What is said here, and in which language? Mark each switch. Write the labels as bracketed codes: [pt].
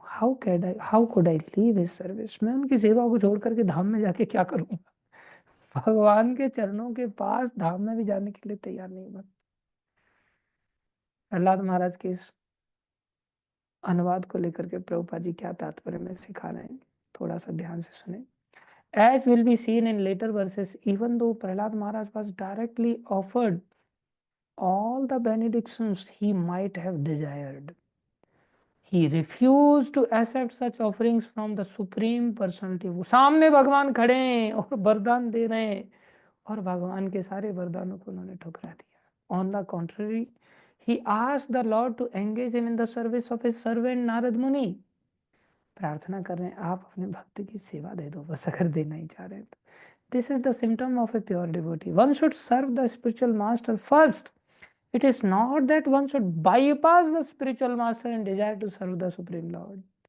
[en] how could I leave his service, [hi] मैं उनकी सेवा को छोड़ करके धाम में जाके क्या करूंगा। भगवान के चरणों के पास धाम में भी जाने के लिए तैयार नहीं हुआ। प्रहलाद महाराज के इस अनुवाद को लेकर के प्रभुपाद जी क्या तात्पर्य में सिखा रहे हैं, थोड़ा सा ध्यान से सुने। [en] As will be seen in later verses, even though Prahlad Maharaj was directly offered all the benedictions he might have desired, he refused to accept such offerings from the Supreme Personality। [hi] वो सामने भगवान खड़े हैं और वरदान दे रहे हैं, और भगवान के सारे वरदानों को उन्होंने ठुकरा दिया। [en] On the contrary, he asked the Lord to engage him in the service of his servant Narad Muni. [hi] प्रार्थना कर रहे हैं, आप अपने भक्त की सेवा दे दो बस, अगर देना ही चाह रहे हैं तो। [en] This is the symptom of a pure devotee, one should serve the spiritual master first. It is not that one should bypass the spiritual master and desire to serve the supreme lord.